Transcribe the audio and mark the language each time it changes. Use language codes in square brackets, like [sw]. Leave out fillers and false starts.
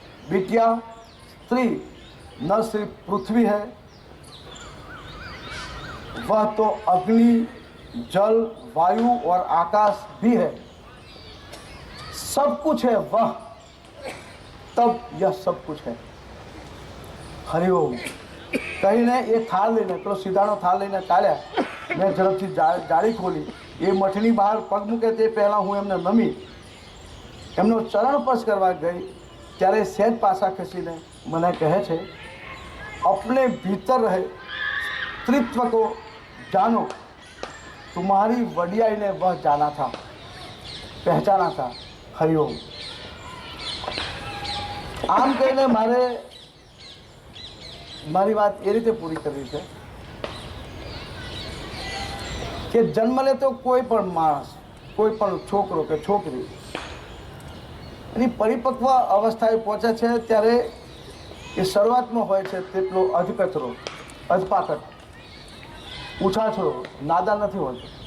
[hi] बिटिया, स्त्री न सिर्फ पृथ्वी है, वह तो अग्नि, जल, वायु और आकाश भी है. सब कुछ है वह, तब यह सब कुछ है. हरिओम. [gu] કહીને એ થાળ લઈને પેલો સીધાનો થાળ લઈને ચાલ્યા. મેં ઝડપથી જાળી ખોલી. એ મઠની બહાર પગ મૂકે તે પહેલાં હું એમને નમી એમનો ચરણ સ્પર્શ કરવા ગઈ ત્યારે સહેજ પાછા ખસીને મને કહે છે, [hi] अपने भीतर रहे स्त्रीत्व को जानो. तुम्हारी वडियाई ने वह जाना था, पहचाना था. हरिओम. [gu] આમ કહીને મારી વાત એ રીતે પૂરી કરવી છે કે જન્મ લેતો કોઈ પણ માણસ, કોઈ પણ છોકરો કે છોકરી એની પરિપક્વ અવસ્થાએ પહોંચે છે ત્યારે એ શરૂઆતમાં હોય છે તેટલો અધકચરો, અધપાકટ, ઉછાછરો, નાદાન નથી હોતો.